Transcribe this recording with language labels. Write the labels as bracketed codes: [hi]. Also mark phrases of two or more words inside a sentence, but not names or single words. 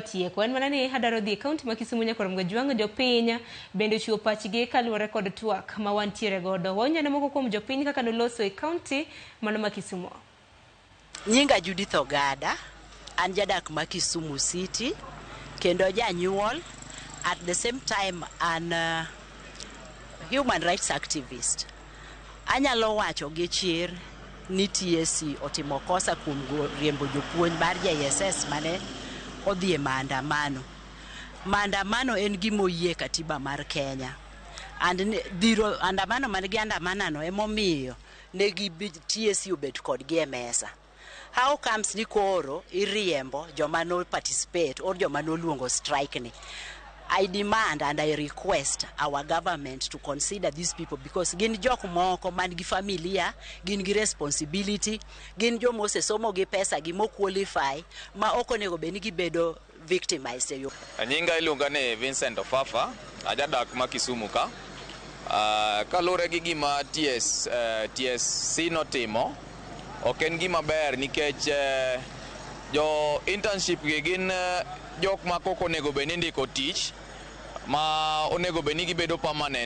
[luo] En mana ni hadaro dhi kaunti ma Kisumu nyaka rom jwang jopiny bende chiwo pachgi kaluwore kod twak ma wantiere godo. Wanyana moko kuom jopiny kaka noloso e kaunti mano ma Kisumu. Nyinga Judith Ogada an jadak ma Kisumu City kendo janyuol [en] at the same time an human rights activist. [luo] Anyalo wacho gi chir ni TSC otimo kosa kuom riembo jopuonj mar JSS mane odhi e maandamano. Maandamano en gima oyie katiba mar Kenya. And dhiro andamano mane gi andamanano emomiyo ne gi TSC obet kodgi e mesa. [en] How comes [luo] ni koro iriembo joma no participate or joma no luongo strike ni? [en] I demand and I request our government to consider these people because [luo] gin jok moko man gi familia, gin gi responsibility, gin jo mose somo gi pesa gi mo qualify ma ok onego beni gi bedo victimized yo. Nyinga iluonga ni Vincent Ofafa, ajadak ma Kisumu ka. Kalure gi gima TSC notimo ok en gima ber nikech jo internship gi gin jok ma koko onego beni ndiko tich ma onego beni gibedo permanent.